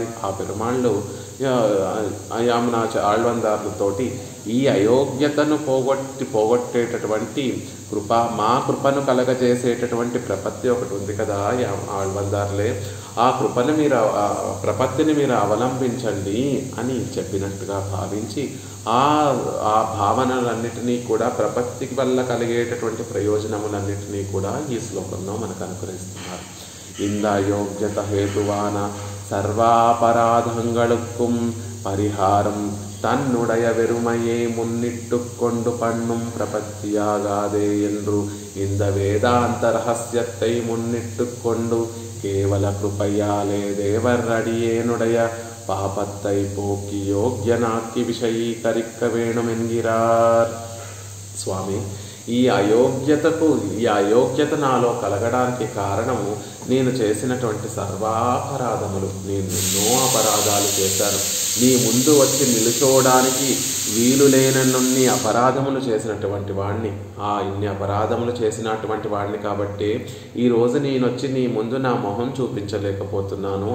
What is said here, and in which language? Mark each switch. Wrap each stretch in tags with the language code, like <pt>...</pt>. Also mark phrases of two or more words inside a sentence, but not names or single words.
<te>ఆ పెరుమాళ్ళు ఆళ్వందారులతోటి ఈ అయోగ్యతను పోగొట్టేటటువంటి మా కృపను కలగజేసేటటువంటి ప్రపత్తి ఒకటి ఉంది కదా ఆళ్వందారులే, ఆ ప్రపత్తిని మీరు అవలంబించండి అని చెప్పినట్టుగా భావించి ఆ భావనలన్నిటినీ కూడా ప్రపత్తి వల్ల కలిగేటటువంటి ప్రయోజనములన్నిటినీ కూడా ఈ శ్లోకంలో మనకు అనుగ్రహిస్తున్నారు.</te> <ta>இந்தாயோக்யதை ஹேதுவான ஸர்வாபராதங்களுக்கும் பரிஹாரம் தன்னுடைய வெறுமையை முன்னிட்டு கொண்டு பண்ணும் பிரபத்தியாகாதே என்று இந்த வேதாந்த ரகசியத்தை முன்னிட்டு கொண்டு கேவல கிருபையாலே தேவர் அடியேனுடைய பாபத்தை போக்கி யோగ్యనాకి விஷயீకరిக்க வேணும் என்கிறார்.</ta> <te>స్వామి, ఈ అయోగ్యత నాలో కలగడానికి కారణము నేను చేసినటువంటి సర్వాపరాధములు. నేను ఎన్నో అపరాధాలు చేశాను. నీ ముందు వచ్చి నిలుచోవడానికి వీలు లేనన్ని అపరాధములు చేసినటువంటి వాడిని, ఇన్ని అపరాధములు చేసినటువంటి వాడిని కాబట్టి ఈరోజు నేను వచ్చి నీ ముందు నా మొహం చూపించలేకపోతున్నాను.</te>